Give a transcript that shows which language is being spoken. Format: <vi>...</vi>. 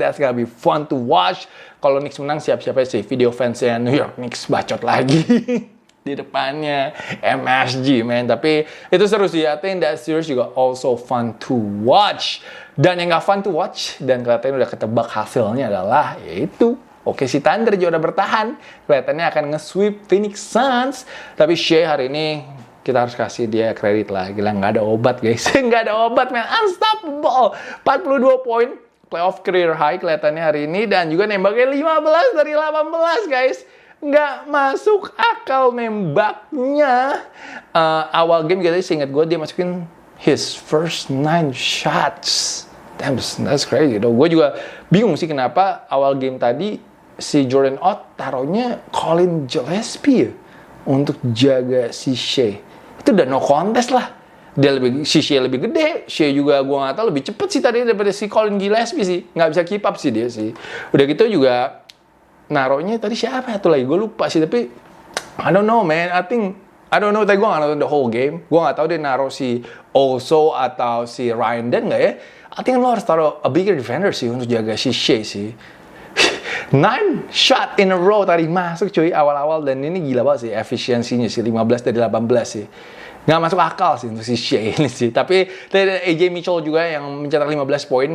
<en>That's gonna be fun to watch.</en> <id>Kalau Knicks menang, siap-siap aja sih video fansnya New York Knicks bacot lagi di depannya MSG, man. Tapi itu seru sih.</id> <en>I think that series</en> <id>juga</id> <en>also fun to watch.</en> <id>Dan yang gak</id> <en>fun to watch</en> <id>dan kelihatannya udah ketebak hasilnya adalah yaitu OKC Thunder juga udah bertahan. Kelihatannya akan nge-sweep Phoenix Suns. Tapi Shea hari ini kita harus kasih dia kredit lah. Gila, nggak ada obat guys. Nggak ada obat, man. Unstoppable. 42 poin. Playoff career high kelihatannya hari ini. Dan juga nembaknya 15 dari 18 guys. Nggak masuk akal nembaknya. Awal game kita sih ingat gue dia masukin</id> <en>his first 9 shots. Damn, that's crazy.</en> <id>Gue juga bingung sih kenapa awal game tadi si Jordan Ott taruhnya Colin Gillespie ya, untuk jaga si Shea. Itu udah no contest lah. Si Shea lebih gede, Shea juga gue nggak tahu lebih cepet sih tadi daripada si Colin Gillespie sih. Nggak bisa keep up sih dia sih. Udah gitu juga naruhnya tadi siapa tuh lagi? Gue lupa sih, tapi</id> <en>I don't know, man. I don't know,</en> <id>tadi gue nggak nonton</id> <en>the whole game.</en> <id>Gue nggak tahu dia naruh si Oso atau si Ryan Den nggak ya.</id> <en>I think</en> <id>lo harus taruh</id> <en>a bigger defender</en> <id>sih untuk jaga si Shea sih.</id> <en>9 shot in a row</en> <id>tadi masuk cuy awal-awal, dan ini gila banget sih efisiensinya sih, 15 dari 18 sih. Nggak masuk akal sih untuk si Shea ini sih. Tapi ada AJ Mitchell juga yang mencetak 15 poin.</id>